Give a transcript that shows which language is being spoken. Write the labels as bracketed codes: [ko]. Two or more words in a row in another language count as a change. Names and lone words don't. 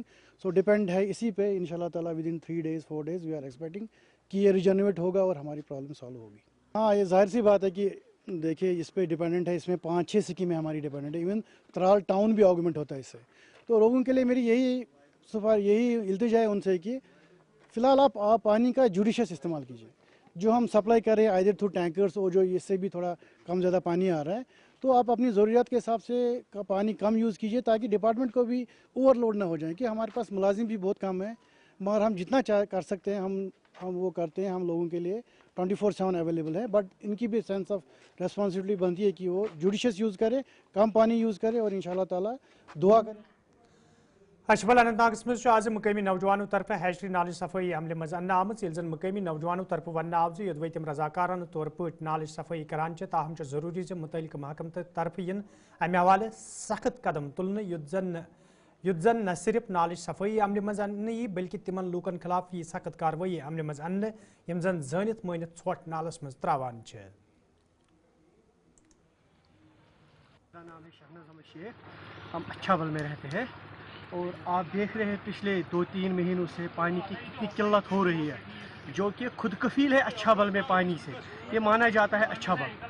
[hi] सो डिपेंड है इसी पे, [ar] إن شاء الله تعالى [en] within 3 days 4 days we are expecting [hi] कि ये रिजनरेट होगा और हमारी प्रॉब्लम सॉल्व होगी। हाँ, ये जाहिर सी बात है कि देखिए इस पे डिपेंडेंट है, इसमें 5-6 स्कीमें हमारी डिपेंडेंट है, इवन त्राल टाउन भी ऑगमेंट होता है इससे। तो लोगों के लिए मेरी यही इल्तिजा है उनसे कि फ़िलहाल आप पानी का जुडिशियस इस्तेमाल कीजिए। जो हम सप्लाई कर रहे हैं [en] either through tankers [hi] और जो इससे भी थोड़ा कम ज़्यादा पानी आ रहा है, तो आप अपनी ज़रूरियात के हिसाब से पानी कम यूज़ कीजिए ताकि डिपार्टमेंट को भी ओवरलोड ना हो जाए। कि हमारे पास मुलाजिम भी बहुत कम है, मगर हम जितना कर सकते हैं हम वो करते हैं। हम लोगों के लिए 24/7 अवेलेबल है, बट इनकी भी [en] sense of responsibility [hi] बनती है कि वो जुडिशियस यूज़ करे, कम पानी यूज़ करे और [ar] إن شاء الله تعالى [hi] दुआ करें। [ks] अशबल अनंतनागस मज आज मुकामी नौजवानों तरफ हैचरी नालिश सफाई अमल मज अन्न आमज यिल जन मुकामी नौजवानों तरफ वन आव योदवे तम रजाकाराना तौर पर नालिश सफाई करान ताहम जरूरी मुतल्लिक महकम तरफ इन अमे हवाले सख्त कदम तुलने युद्ध जन न सिर्फ नालिश सफाई अमल मज अन्न यी बल्कि तिमन लूकन खिलाफ यी सख्त कार्रवाई अमल मज अन्न यम जन जानित मानित छोट नालस मज त्रावान छ। [hi] नाम है शहनाज अहमद शेख, हम अच्छाबल में रहते हैं और आप देख रहे हैं पिछले 2-3 महीनों से पानी की कितनी किल्लत हो रही है, जो कि खुद कफील है अच्छाबल में पानी से। ये माना जाता है अच्छाबल।